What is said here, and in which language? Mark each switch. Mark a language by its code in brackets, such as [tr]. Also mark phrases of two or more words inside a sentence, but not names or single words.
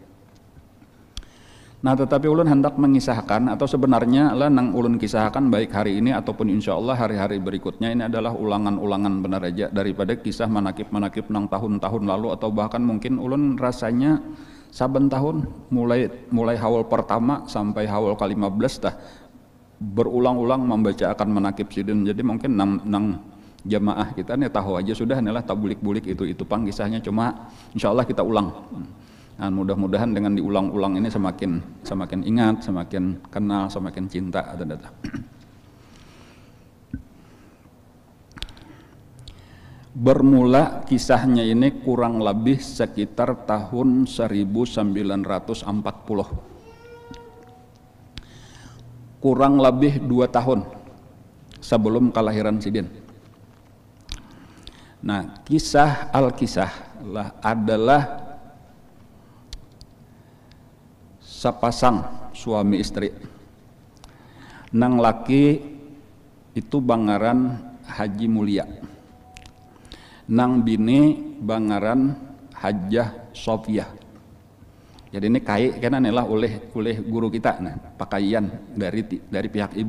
[bjn] Nah, tetapi ulun hendak mengisahkan atau sebenarnya lah nang ulun kisahkan baik hari ini ataupun [ar] إن شاء الله [bjn] hari-hari berikutnya ini adalah ulangan-ulangan benar aja daripada kisah manakib-manakib nang tahun-tahun lalu atau bahkan mungkin ulun rasanya saben tahun mulai haul pertama sampai haul ke-15 dah berulang-ulang membacakan manakib sidin. Jadi mungkin nang jamaah kita nih tahu aja sudah inilah tabulik-bulik itu pang kisahnya, cuma [ar] إن شاء الله [bjn] kita ulang. [id] Nah, mudah-mudahan dengan diulang-ulang ini semakin ingat, semakin kenal, semakin cinta. Bermula kisahnya ini kurang lebih sekitar tahun 1940. Kurang lebih 2 tahun sebelum kelahiran sidin. Nah, kisah Al-Kisah adalah sepasang suami istri. [bjn] Nang laki itu bangaran Haji Mulia. Nang bini bangaran Hajjah Sofiyah. Jadi ini kai karena inilah oleh guru kita nah, pakaian dari pihak ibu.